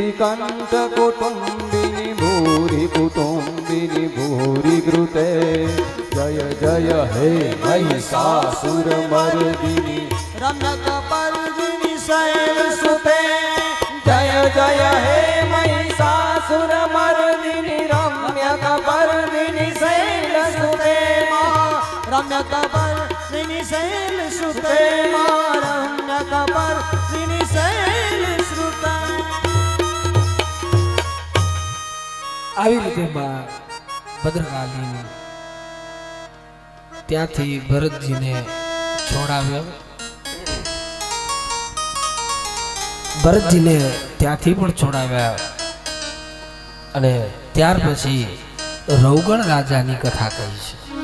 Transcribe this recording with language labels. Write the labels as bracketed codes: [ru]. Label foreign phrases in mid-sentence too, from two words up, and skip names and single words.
[sa] कंठ कुटुंबिनी भूरि कुटुंबिनी भूरि घृते जय जय हे महिषासुर मर्दिनी रम्यकपर्दिनी शैलसुते जय जय हे महिषासुर मर्दिनी रम्यकपर्दिनी शैलसुते रम्यकपर्दिनी शैलसुते रम्यकपर्दिनी शैलसुते. [gu] આવી રીતે ભદ્રકાલી ત્યાંથી ભરતજીને છોડાવ્યો. ભરતજીને ત્યાંથી પણ છોડાવ્યા અને ત્યાર પછી રૌગણ રાજાની કથા કહી છે.